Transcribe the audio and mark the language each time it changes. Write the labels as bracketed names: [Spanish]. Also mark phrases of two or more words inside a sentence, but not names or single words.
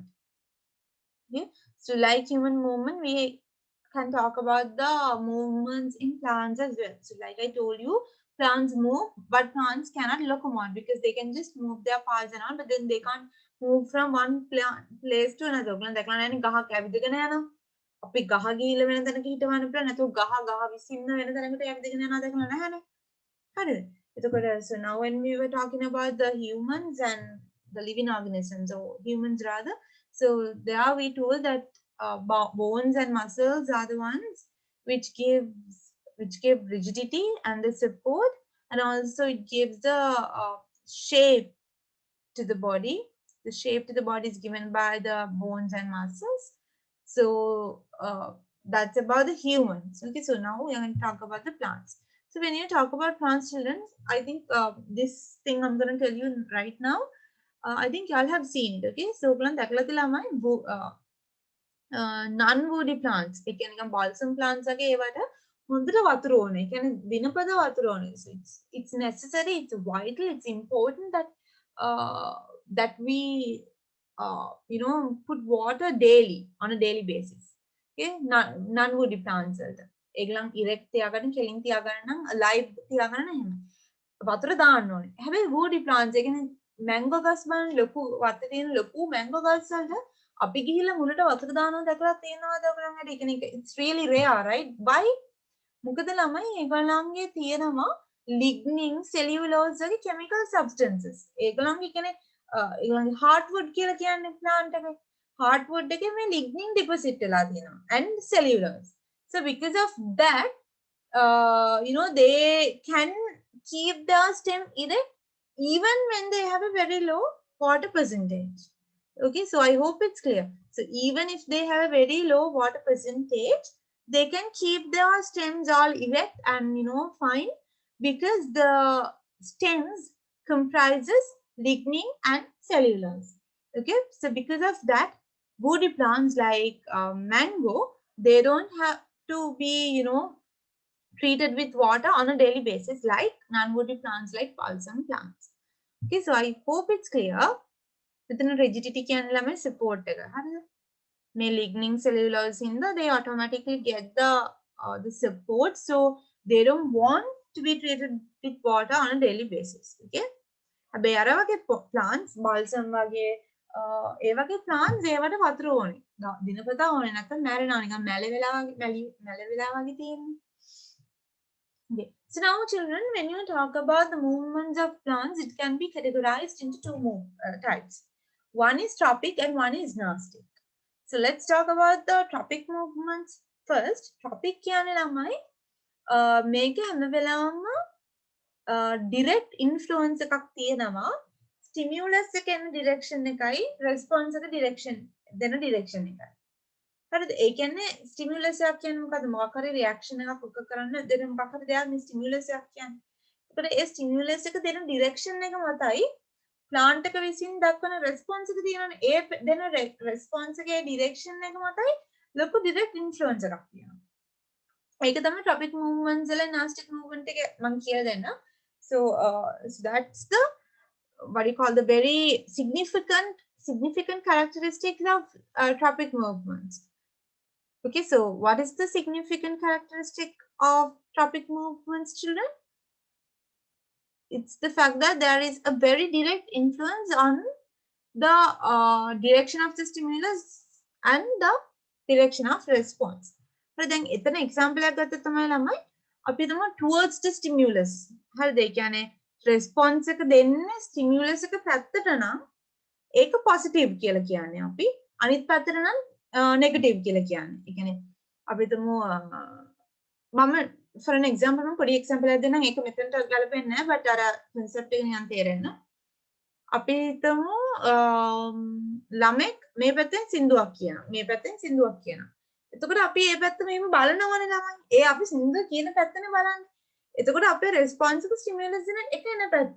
[English] Okay, so like human movement, we can talk about the movements in plants as well. So like I told you, plants move, but plants cannot locomote because they can just move their parts and all, but then they can't move from one place to another. [Sinhala] ගහක් ඇවිදගෙන යනවා. අපි ගහ ගිහිල්ලා වෙන තැනක හිටවන්න පුළුවන්. නැතුව ගහ විසින්න වෙන තැනකට ඇවිදගෙන යනවා දැකලා නැහැනේ. හරිද? [English] එතකොට so now when we were talking about the humans and the living organisms, or humans rather, so there we told that bones and muscles are the ones which give rigidity and the support, and also it gives the shape to the body. The shape to the body is given by the bones and muscles. So that's about the humans. Okay, so now we are going to talk about the plants. So when you talk about plants, children, I think this thing I'm going to tell you right now, I think you all have seen it. Okay, so non-woody plants. [Sinhala] ඒ කියන්නේ නිකන් [English] balsam plants [Sinhala] වගේ ඒවට හොඳට වතුර ඕනේ. ඒ කියන්නේ දිනපත වතුර ඕනේ. [English] So it's necessary, it's vital, it's important that that we put water daily on a daily basis. Okay, non-woody plants [Sinhala] වලට. ඒගොල්ලන් erect තියාගන්න, කෙලින් තියාගන්න නම් alive තියාගන්න එහෙම. වතුර දාන්න ඕනේ. හැබැයි [English] woody plants [Sinhala] ඒ කියන්නේ mango ගස් බලන්න ලොකු වත්තේ තියෙන ලොකු mango ගස් වලට අපි ගිහිල්ලා මුලට වතුර දානවා දැකලා තියෙනවද ඔයගොල්ලන්ට? ඒ කියන්නේ [English] it's really rare, right? Why? [Sinhala] මොකද ළමයි ඒගොල්ලන්ගේ තියෙනවා [English] lignin, cellulose [Sinhala] වගේ [English] chemical substances. [Sinhala] ඒගොල්ලන්ගේ කියන්නේ ඒගොල්ලන්ගේ heartwood කියලා කියන්නේ plant එකේ. heartwood එකේ මේ [English] lignin deposit [Sinhala] වෙලා තියෙනවා [English] and cellulose. So because of that, they can keep their stem erect even when they have a very low water percentage. Okay, so I hope it's clear. So even if they have a very low water percentage, they can keep their stems all erect and fine, because the stems comprises lignin and cellulose. Okay, so because of that, woody plants like mango, they don't have to be treated with water on a daily basis like non-woody plants like balsam plants. Okay, so I hope it's clear. [Sinhala] මෙතන rigidity කියන්නේ ළමයි support එක. හරිද? [English] මේ lignin cellulose ඉඳලා they automatically get the support, so they don't want to be treated with water on a daily basis. [Sinhala] Okay? හැබැයි අර වගේ [English] plants balsam [Sinhala] වගේ ඒ වගේ plants ඒවට වතුර ඕනේ. දිනපතා ඕනේ නැත්නම් මැරෙනවා නිකන් මැලේ වෙලා වගේ තියෙන්නේ. [English] Okay. So now children, when you talk about the movements of plants, it can be categorized into two types. One is tropic and one is gnostic. So let's talk about the tropic movements first. [Sinhala] Tropic කියන්නේ ළමයි මේක හැම වෙලාවම [English] direct influence [Sinhala] එකක් තියෙනවා. stimulus එක එන direction එකයි response එක direction දෙන direction එකයි. හරිද? ඒ කියන්නේ stimulus එකක් කියන්නේ මොකද්ද? මොකක් හරි reaction එකක් ඔක කරන්න දෙන මොකක් හරි දෙයක් මේ stimulus එකක් කියන්නේ. ඒකට ඒ stimulus එක දෙන direction එක මතයි plant එක විසින් දක්වන response එක තියෙනවනේ. ඒ දෙන response එකේ direction එක මතයි ලොකු [English] direct influence [Sinhala] එකක් තියෙනවා. ඒක තමයි [English] tropic movements [Sinhala] වල [English] gnostic movement [Sinhala] එක මම කියලා දෙන්න. [English] So that's the what you call the very significant characteristics of tropic movements. Okay, so what is the significant characteristic of tropic movements, children? It's the fact that there is a very direct influence on the direction of the stimulus and the direction of response. But then [Sinhala] එතන example එකක් ගත්තා තමයි ළමයි අපි තමයි [English] towards the stimulus. [Sinhala] හරිද? ඒ කියන්නේ response එක දෙන්නේ stimulus එක පැත්තට නම් ඒක positive කියලා කියන්නේ අපි. අනිත් පැත්තට නම් negative කියලා කියන්නේ. ඒ කියන්නේ අපි තුමු මම [English] for an example [Sinhala] මම පොඩි example එකක් දෙන්නම්. ඒක මෙතනට ගලපෙන්නේ නැහැ, but අර concept එක නිකන් තේරෙන්න. අපි හිතමු ළමෙක් මේ පැත්තෙන් සින්දුවක් කියනවා. මේ පැත්තෙන් සින්දුවක් කියනවා. එතකොට අපි මේ පැත්ත මෙහෙම බලනවනේ ළමයි. ඒ අපි සින්දුව කියන පැත්තනේ බලන්නේ. එතකොට අපේ response එක stimulus දෙන එක එන පැත්ත.